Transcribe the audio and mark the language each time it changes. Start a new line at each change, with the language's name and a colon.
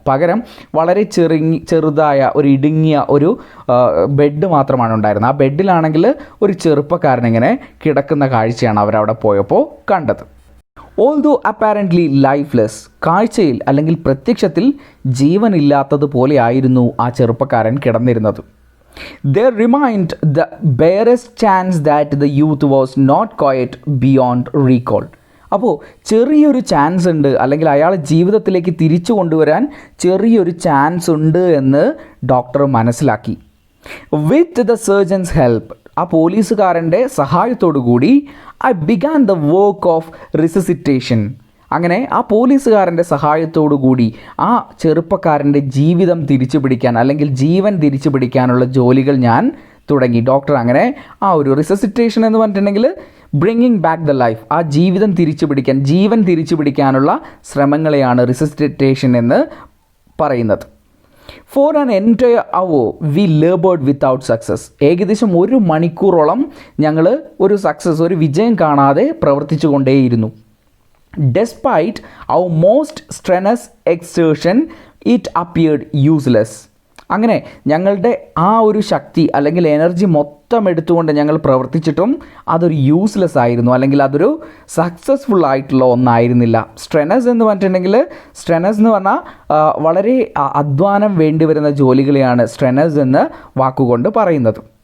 Malayalam: പകരം വളരെ ചെറുതായ ഒരു ഇടുങ്ങിയ ഒരു ബെഡ് മാത്രമാണ് ഉണ്ടായിരുന്നത്. ആ ബെഡിലാണെങ്കിൽ ഒരു ചെറുപ്പക്കാരനിങ്ങനെ കിടക്കുന്ന കാഴ്ചയാണ് അവരവിടെ പോയപ്പോൾ കണ്ടത്.
English: although apparently lifeless,
Malayalam: കാഴ്ചയിൽ അല്ലെങ്കിൽ പ്രത്യക്ഷത്തിൽ ജീവനില്ലാത്തതുപോലെ ആയിരുന്നു ആ ചെറുപ്പക്കാരൻ കിടന്നിരുന്നത്.
English: There remained the barest chance that the youth was not quite beyond recall.
Malayalam: അപ്പോൾ ചെറിയൊരു ചാൻസ് ഉണ്ട്, അല്ലെങ്കിൽ അയാളെ ജീവിതത്തിലേക്ക് തിരിച്ചു കൊണ്ടുവരാൻ ചെറിയൊരു ചാൻസ് ഉണ്ട് എന്ന് ഡോക്ടർ മനസ്സിലാക്കി.
English: with the surgeon's help,
Malayalam: ആ പോലീസുകാരൻ്റെ സഹായത്തോടു കൂടി
English: I began the work of resuscitation.
Malayalam: അങ്ങനെ ആ പോലീസുകാരൻ്റെ സഹായത്തോടു കൂടി ആ ചെറുപ്പക്കാരൻ്റെ ജീവിതം തിരിച്ചു പിടിക്കാൻ, അല്ലെങ്കിൽ ജീവൻ തിരിച്ചു പിടിക്കാനുള്ള ജോലികൾ ഞാൻ തുടങ്ങി. ഡോക്ടർ അങ്ങനെ ആ ഒരു റിസസിറ്റേഷൻ എന്ന് പറഞ്ഞിട്ടുണ്ടെങ്കിൽ
English: bringing back the life,
Malayalam: ആ ജീവിതം തിരിച്ചു പിടിക്കാൻ, ജീവൻ തിരിച്ചു പിടിക്കാനുള്ള ശ്രമങ്ങളെയാണ് റിസസിറ്റേഷൻ എന്ന് പറയുന്നത്.
English: For an entire hour we laboured without success.
Malayalam: ഏകദേശം 1 മണിക്കൂറോളം ഞങ്ങൾ ഒരു വിജയം കാണാതെ പ്രവർത്തിച്ചു കൊണ്ടേയിരുന്നു.
English: Despite our most strenuous exertion, it appeared useless.
Malayalam: അങ്ങനെ ഞങ്ങളുടെ ആ ഒരു ശക്തി അല്ലെങ്കിൽ എനർജി മൊത്തം എടുത്തുകൊണ്ട് ഞങ്ങൾ പ്രവർത്തിച്ചിട്ടും അതൊരു യൂസ്ലെസ് ആയിരുന്നു, അല്ലെങ്കിൽ അതൊരു സക്സസ്ഫുൾ ആയിട്ടുള്ള ഒന്നായിരുന്നില്ല. സ്ട്രെനസ് എന്ന് പറഞ്ഞിട്ടുണ്ടെങ്കിൽ, സ്ട്രെനസ് എന്ന് പറഞ്ഞാൽ വളരെ അധ്വാനം വേണ്ടി വരുന്ന ജോലികളെയാണ് സ്ട്രെനസ് എന്ന് വാക്കുകൊണ്ട് പറയുന്നത്.